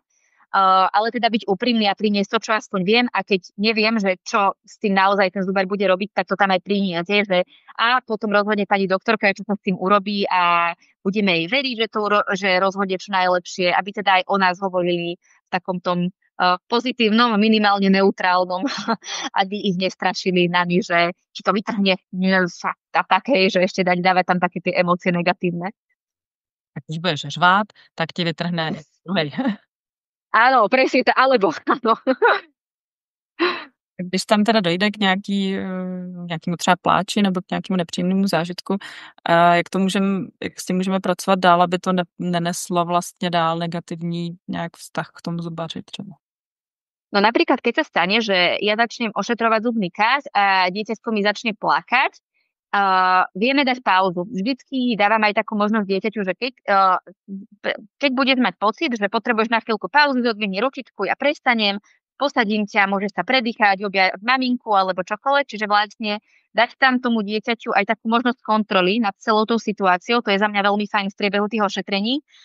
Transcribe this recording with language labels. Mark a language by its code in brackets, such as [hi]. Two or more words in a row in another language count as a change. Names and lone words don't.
[sk] Ale teda byť úprimný a priniesť to, čo aspoň viem, a keď neviem, že čo s tým naozaj ten zubár bude robiť, tak to tam aj priniesť, že a potom rozhodne pani doktorka, čo sa s tým urobí a budeme jej veriť, že rozhodne čo najlepšie, aby teda aj o nás hovorili v takom tom pozitívnom, minimálne neutrálnom, aby ich nestrašili nami, že či to vytrhne a také, že ešte dávať tam také tie emócie negatívne. [cs] Tak když budeš řvát, tak ti vytrhne druhej. [sk] Áno, presne to, alebo áno. [cs] Když tam teda dojde k nějakému třeba pláči nebo k nějakému nepříjemnému zážitku, jak s tím můžeme pracovat dál, aby to neneslo vlastně dál negativní nějak vztah k tomu zubaři třeba? [sk] No napríklad, keď sa stane, že ja začnem ošetrovať zubný kás a dieťatko mi začne plakať, vieme dať pauzu. Vždycky dávam aj takú možnosť dieťaťu, že keď budeš mať pocit, že potrebuješ na chvíľku pauzu, zodvihni ručičku, ja prestanem, posadím ťa, môžeš sa predýchať, objať maminku alebo čokoľvek, čiže vlastne dať tam tomu dieťaťu aj takú možnosť kontroly nad celou tou situáciou, to je za mňa veľmi fajn v priebehu tých ošetrení.